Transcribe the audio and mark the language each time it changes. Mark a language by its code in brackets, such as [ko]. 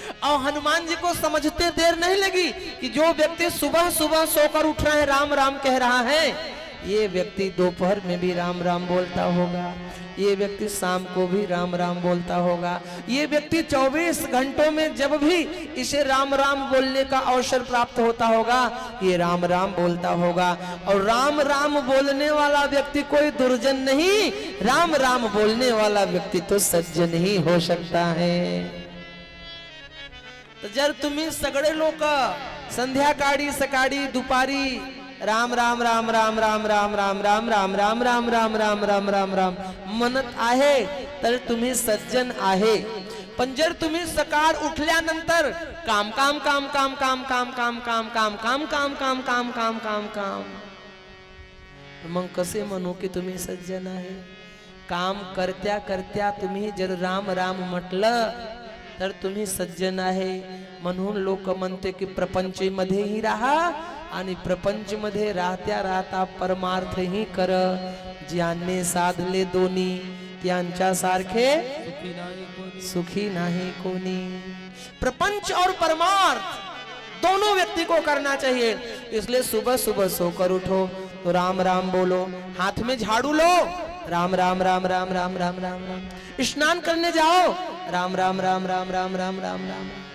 [hi] और हनुमान जी को समझते देर नहीं लगी कि जो व्यक्ति सुबह सुबह सोकर उठ रहा है, राम राम कह रहा है, ये व्यक्ति दोपहर में भी राम राम बोलता होगा, ये व्यक्ति शाम को भी राम राम बोलता होगा, ये व्यक्ति 24 घंटों में जब भी इसे राम राम बोलने का अवसर प्राप्त होता होगा, ये राम राम बोलता होगा। और राम राम बोलने वाला व्यक्ति कोई दुर्जन नहीं, राम राम बोलने वाला व्यक्ति तो सज्जन ही हो सकता है। [mr] तर जर तुम्ही सगळे लोक संध्याकाळी सकाळी दुपारी राम राम राम राम राम राम राम राम राम राम राम राम राम राम राम राम म्हणत आहे तर तुम्ही सज्जन आहे। पण जर तुम्ही सकाळ उठल्यानंतर काम काम काम काम काम काम काम काम काम काम काम काम काम काम काम काम मग कसे म्हणू की तुम्ही सज्जन आहे। काम करत्या करत्या तुम्ही जर राम राम म्हटलं तर तुम्ही सज्जन आहे। म्हणून लोक म्हणते की प्रपंचमध्येही राहा आणि प्रपंचमध्ये राहत्या राहता परमार्थ ही कर। ज्यांनी साधले दोन्ही त्यांच्या सारखे सुखी नाही कोणी। [hi] प्रपंच और परमार्थ दोनों व्यक्ति को करना चाहिए। इसलिए सुबह सुबह सोकर उठो तो राम राम बोलो, हाथ में झाड़ू लो राम राम राम राम राम राम राम राम। स्नान करने जाओ राम राम राम राम राम राम राम राम।